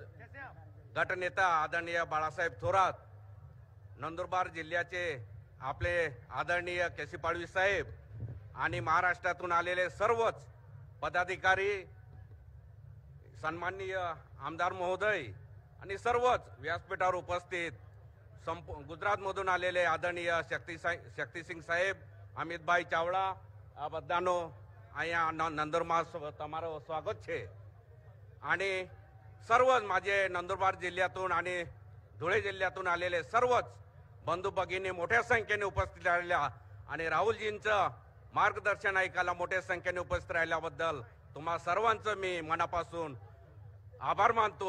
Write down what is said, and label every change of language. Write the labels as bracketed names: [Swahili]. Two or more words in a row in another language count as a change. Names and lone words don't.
[Marathi] गटनेता आदरणीय बाळासाहेब थोरात, नंदुरबार जिल्ह्याचे आपले आदरणीय केसी पाडवी साहेब आणि महाराष्ट्रातून आलेले सर्वच पदाधिकारी, सन्माननीय आमदार महोदय आणि सर्वच व्यासपीठावर उपस्थित गुजरातमधून आलेले आदरणीय शक्तिसिंह साहेब, अमितभाई चावड़ा, [Gujarati] આ બધાનો અહીંયા નંદુરબાર તમારું સ્વાગત છે। [Marathi] आणि सर्वच माझे नंदुरबार जिल्ह्यातून आणि धुळे जिल्ह्यातून आलेले सर्वच बंधू भगिनी मोठ्या संख्येने उपस्थित राहिल्या आणि राहुलजींचं मार्गदर्शन ऐकायला मोठ्या संख्येने उपस्थित राहिल्याबद्दल तुम्हा सर्वांचं मी मनापासून आभार मानतो।